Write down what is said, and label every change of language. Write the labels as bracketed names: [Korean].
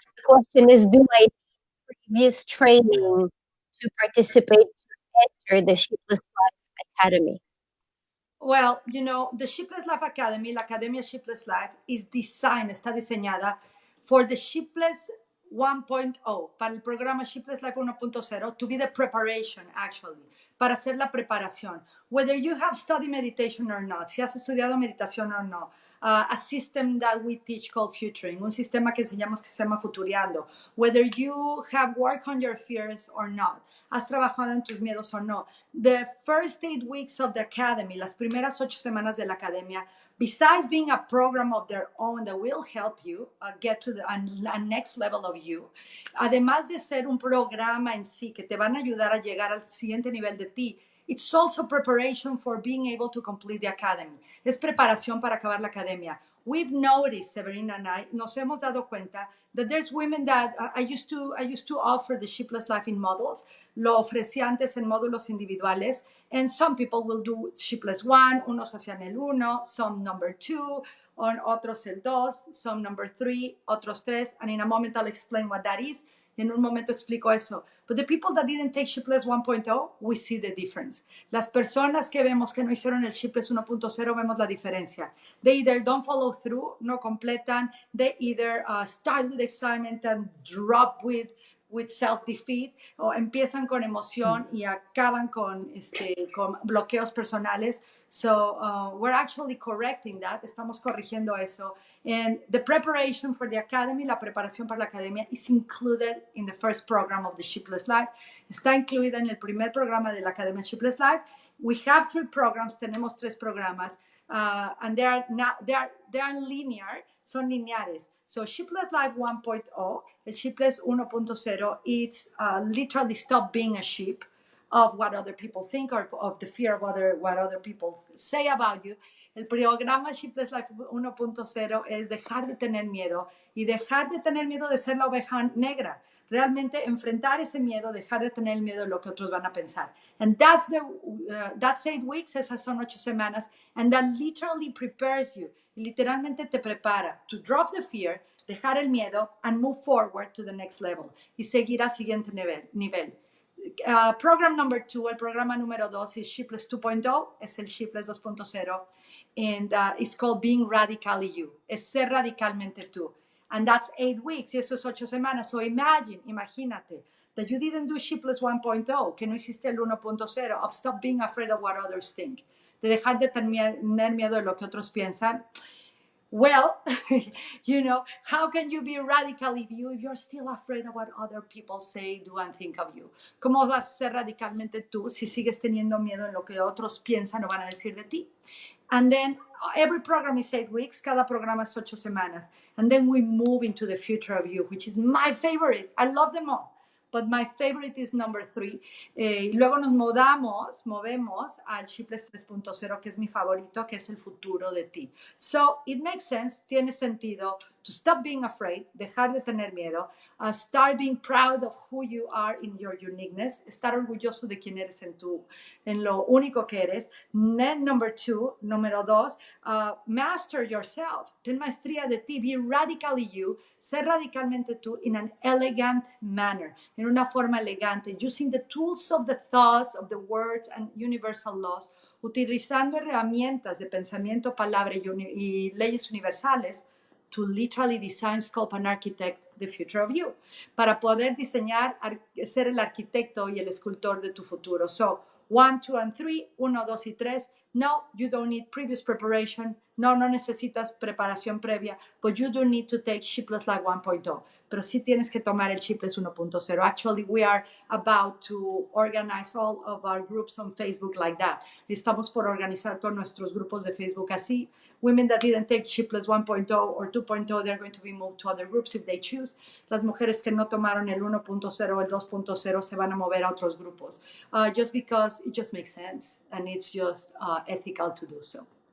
[English] The question is, do I need previous training to participate to enter the Sheepless Life Academy? Well, you know, the Sheepless Life Academy, [Spanish] la Academia Sheepless Life, está diseñada [English] for the Sheepless 1.0, [Spanish] para el programa Sheepless Life 1.0, [English] to be the preparation, actually, [Spanish] para hacer la preparación. [English] Whether you have studied meditation or not, [Spanish] si has estudiado meditación o no, [English] a system that we teach called Futuring, [Spanish] un sistema que enseñamos que se llama Futuriando. [English] Whether you have worked on your fears or not, [Spanish] has trabajado en tus miedos o no. [English] The first 8 weeks of the academy, [Spanish] las primeras 8 semanas de la academia, [English] besides being a program of their own that will help you get to a next level of you, [Spanish] además de ser un programa en sí que te van a ayudar a llegar al siguiente nivel de ti, [English] it's also preparation for being able to complete the academy. [Spanish] Es preparación para acabar la academia. [English] We've noticed, Séverine and I, [Spanish] nos hemos dado cuenta [English] that there's women that I used to offer the Sheepless Life in models. [Spanish] Lo ofrecía antes en módulos individuales. [English] And some people will do Sheepless 1, [Spanish] unos hacían el 1, [English] some number 2, [Spanish] otros el 2, [English] some number 3, [Spanish] otros 3. [English] And in a moment I'll explain what that is. [Spanish] En un momento explico eso. [English] But the people that didn't take Sheepless 1.0, we see the difference. [Spanish] Las personas que vemos que no hicieron el Sheepless 1.0, vemos la diferencia. [English] They either don't follow through, [Spanish] no completan. [English] They either start with excitement and drop with self-defeat, [Spanish] o empiezan con emoción y acaban con bloqueos personales. [English] So we're actually correcting that. [Spanish] Estamos corrigiendo eso. [English] And the preparation for the academy, [Spanish] la preparación para la academia, [English] is included in the first program of the Sheepless Life. [Spanish] Está incluida en el primer programa de la Academia Sheepless Life. [English] We have 3 programs, [Spanish] tenemos 3 programas, [English] and they are linear, [Spanish] son lineares. [English] So Sheepless Life 1.0, el Sheepless 1.0, it's literally stop being a sheep. of what other people think or of the fear of what other people say about you. [Spanish] El programa Sheepless Life 1.0 es dejar de tener miedo y dejar de tener miedo de ser la oveja negra. Realmente enfrentar ese miedo, dejar de tener el miedo de lo que otros van a pensar. [English] And that's 8 weeks, [Spanish] esas son 8 semanas, [English] and that literally prepares you, [Spanish] literalmente te prepara [English] to drop the fear, [Spanish] dejar el miedo, [English] and move forward to the next level, [Spanish] y seguir al siguiente nivel. [English] Program number 2, [Spanish] el programa número 2 es Sheepless 2.0, es el Sheepless 2.0, [English] and it's called Being Radically You, [Spanish] es ser radicalmente tú. [English] And that's 8 weeks, [Spanish] y eso es 8 semanas. [English] So [Spanish] imagínate, [English] that you didn't do Sheepless 1.0, [Spanish] que no hiciste el 1.0, [English] of stop being afraid of what others think, [Spanish] de dejar de tener miedo de lo que otros piensan. [English] Well, how can you be radically you if you're still afraid of what other people say, do, and think of you? [Spanish] ¿Cómo vas a ser radicalmente tú si sigues teniendo miedo en lo que otros piensan o van a decir de ti? [English] And then every program is 8 weeks, [Spanish] cada programa es 8 semanas. [English] And then we move into the future of you, which is my favorite. I love them all, but my favorite is number 3. [Spanish] Luego nos movemos al Sheepless 3.0, que es mi favorito, que es el futuro de ti. [English] So it makes sense, [Spanish] tiene sentido, [English] to stop being afraid, [Spanish] dejar de tener miedo, [English] start being proud of who you are in your uniqueness, [Spanish] estar orgulloso de quién eres en lo único que eres. [English] Then número 2, master yourself, [Spanish] ten maestría de ti, [English] be radically you, [Spanish] ser radicalmente tú [English] in an elegant manner, [Spanish] en una forma elegante, [English] using the tools of the thoughts, of the words and universal laws, [Spanish] utilizando herramientas de pensamiento, palabra y leyes universales [English] to literally design, sculpt and architect the future of you, [Spanish] para poder diseñar, ser el arquitecto y el escultor de tu futuro. [English] So, 1, 2, and 3, 1, 2 y 3. No, you don't need previous preparation. [Spanish] No necesitas preparación previa, [English] but you do need to take Sheepless Life 1.0. [Spanish] Pero sí tienes que tomar el Sheepless 1.0. [English] Actually, we are about to organize all of our groups on Facebook like that. [Spanish] Estamos por organizar todos nuestros grupos de Facebook así. [English] Women that didn't take Sheepless 1.0 or 2.0, they're going to be moved to other groups if they choose. [Spanish] Las mujeres que no tomaron el 1.0 o el 2.0 se van a mover a otros grupos. [English] Just because it just makes sense and it's just ethical to do so.